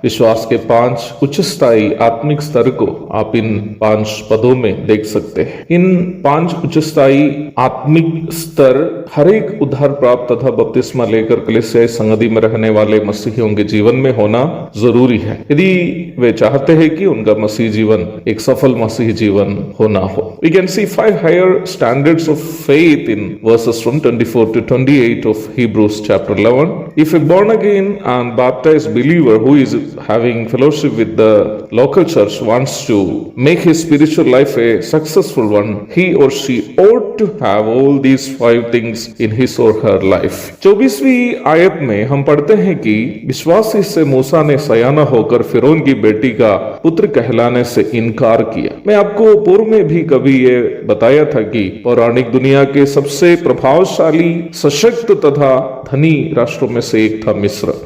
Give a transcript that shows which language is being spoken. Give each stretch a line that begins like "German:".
Hindi: विश्वास के 5 उच्च स्थायी आत्मिक स्तर को आप इन 5 पदों में देख सकते हैं। इन 5 उच्च स्थायी आत्मिक स्तर हर एक उद्धार प्राप्त तथा बपतिस्मा लेकर कलीसिया संगति में रहने वाले मसीहियों के जीवन में होना जरूरी है, यदि वे चाहते हैं कि उनका मसीह जीवन एक सफल मसीह जीवन होना हो।
English: We can see 5 higher standards of faith in verses from 24 to 28 of Hebrews chapter 11. If a born again and baptized believer who is having fellowship with the local church wants to make his spiritual life a successful one, he or she ought to have all these 5 things in his or her life.
Hindi: 24वीं आयत में हम पढ़ते हैं कि विश्वासी से मूसा ने सयाना होकर फिरौन की बेटी का पुत्र कहलाने से इनकार किया। मैं आपको पूर्व में भी कभी ये बताया था कि पौराणिक दुनिया के सबसे प्रभावशाली, सशक्त तथा धनी राष्ट्रों में से एक था मिस्र।